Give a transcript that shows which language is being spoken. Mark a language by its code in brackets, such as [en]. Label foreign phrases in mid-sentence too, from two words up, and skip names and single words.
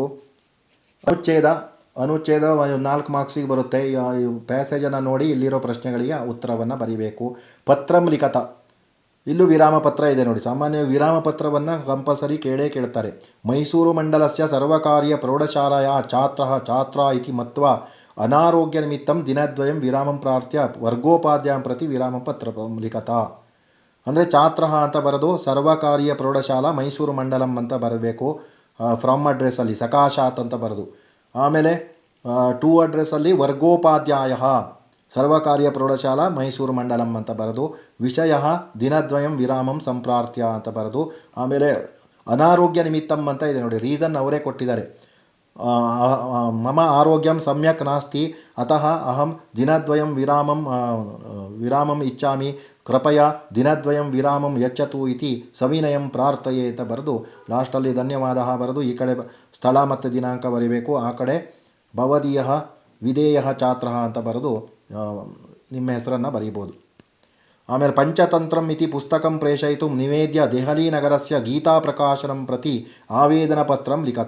[kn] ಅನುಚ್ಛೇದ 4 ಮಾರ್ಕ್ಸಿಗೆ ಬರುತ್ತೆ. ಈ ಪ್ಯಾಸೇಜನ್ನು ನೋಡಿ ಇಲ್ಲಿರೋ ಪ್ರಶ್ನೆಗಳಿಗೆ ಉತ್ತರವನ್ನು ಬರೀಬೇಕು. [sa] ಪತ್ರಂ ಲಿಖತ, [kn] ಇಲ್ಲೂ ವಿರಾಮ ಪತ್ರ ಇದೆ ನೋಡಿ. ಸಾಮಾನ್ಯವಾಗಿ ವಿರಾಮ ಪತ್ರವನ್ನು ಕಂಪಲ್ಸರಿ ಕೇಳ್ತಾರೆ. [sa] ಮೈಸೂರು ಮಂಡಲಸ್ಯ ಸರ್ವಕಾರ್ಯ ಪ್ರೌಢಶಾಲೆಯ ಛಾತ್ರ ಇತಿ ಮತ್ವಾ ಅನಾರೋಗ್ಯ ನಿಮಿತ್ತಂ ದಿನದ್ವಯಂ ವಿರಾಮಂ ಪ್ರಾರ್ಥ್ಯ ವರ್ಗೋಪಾಧ್ಯಾಯಂ ಪ್ರತಿ ವಿರಾಮ ಪತ್ರ ಲಿಖತ. [kn] ಅಂದರೆ ಛಾತ್ರ ಅಂತ ಬರೆದು [sa] ಸರ್ವಕಾರ್ಯ ಪ್ರೌಢಶಾಲಾ ಮೈಸೂರು ಮಂಡಲಂ [kn] ಅಂತ ಬರಬೇಕು. ಫ್ರಮ್ ಅಡ್ರೆಸ್ಸಲ್ಲಿ ಸಕಾಶಾತ್ ಅಂತ ಬರೆದು, ಆಮೇಲೆ ಟು ಅಡ್ರೆಸ್ಸಲ್ಲಿ [sa] ವರ್ಗೋಪಾಧ್ಯಾಯ ಸರ್ವಕಾರ್ಯ ಪ್ರೌಢಶಾಲಾ ಮೈಸೂರು ಮಂಡಲಂ [kn] ಅಂತ ಬರೆದು, ವಿಷಯ [sa] ದಿನದ್ವಯಂ ವಿರಾಮಂ ಸಂಪ್ರಾರ್ಥ್ಯ [kn] ಅಂತ ಬರೆದು, ಆಮೇಲೆ [sa] ಅನಾರೋಗ್ಯ ನಿಮಿತ್ತಂ [kn] ಅಂತ ಇದೆ ನೋಡಿ, ರೀಸನ್ ಅವರೇ ಕೊಟ್ಟಿದ್ದಾರೆ. [sa] ಮಮ ಆರೋಗ್ಯಂ ಸಮ್ಯಕ್ ನಾಸ್ತಿ ಅತಃ ಅಹಂ ದಿನದ್ವಯಂ ವಿರಾಮಂ ಇಚ್ಛಾಮಿ ಕೃಪಯ ದಿನದ್ವಯಂ ವಿರಾಮಂ ಯಚ್ಚತು ಇತಿ ಸವಿನಯಂ ಪ್ರಾರ್ಥಯೆ [kn] ಅಂತ ಬರೆದು ಲಾಸ್ಟಲ್ಲಿ ಧನ್ಯವಾದ ಬರೆದು ಈ ಕಡೆ ಸ್ಥಳ ಮತ್ತು ದಿನಾಂಕ ಬರೀಬೇಕು. ಆ ಕಡೆ [sa] ಭವದೀಯ ವಿಧೇಯ ಛಾತ್ರ [kn] ಅಂತ ಬರೆದು ನಿಮ್ಮ ಹೆಸರನ್ನು ಬರೀಬೋದು. [sa] ಆಮೇಲೆ ಪಂಚತಂತ್ರಂ ಇತಿ ಪುಸ್ತಕಂ ಪ್ರೇಷಯಿತು ನಿವೇದ್ಯ ದೆಹಲಿನಗರಸ್ಯ ಗೀತಾ ಪ್ರಕಾಶನಂ ಪ್ರತಿ ಆವೇದನ ಪತ್ರಂ ಲಿಖತ.